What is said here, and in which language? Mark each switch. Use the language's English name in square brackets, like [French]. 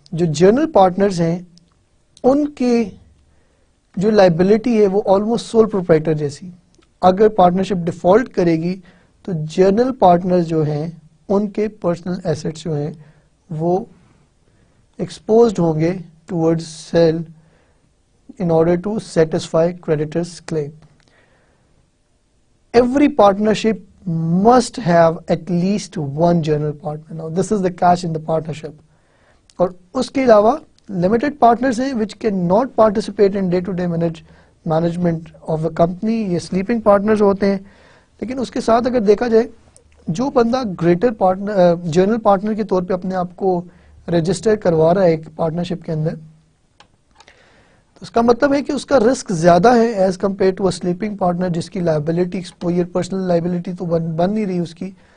[Urdu] جو general partners ہیں ان کے جو لائبلٹی ہے وہ آلموسٹ سول پروپرائٹر جیسی. اگر پارٹنرشپ ڈیفالٹ کرے گی تو جنرل پارٹنرز جو ہیں ان کے پرسنل ایسٹس جو ہیں وہ ایکسپوزڈ ہوں گے towards cell [English] in order to satisfy creditors' claim. Every partnership must have at least one general partner. Now this is the catch in the partnership. [Urdu] اور اس کے علاوہ [English] limited partners ہیں which cannot participate in day-to-day management of a company. [Urdu] یہ sleeping partners ہوتے ہیں. لیکن اس کے ساتھ اگر دیکھا جائے جو بندہ گریٹر پارٹنر جنرل پارٹنر کے طور پہ اپنے آپ کو رجسٹر کروا رہا ہے ایک پارٹنرشپ کے اندر, تو اس کا مطلب ہے کہ اس کا رسک زیادہ ہے [English] as compare to a sleeping partner [Urdu] جس کی لائبلٹی ایکسپوئر پرسنل لائبلٹی تو بن نہیں رہی اس کی.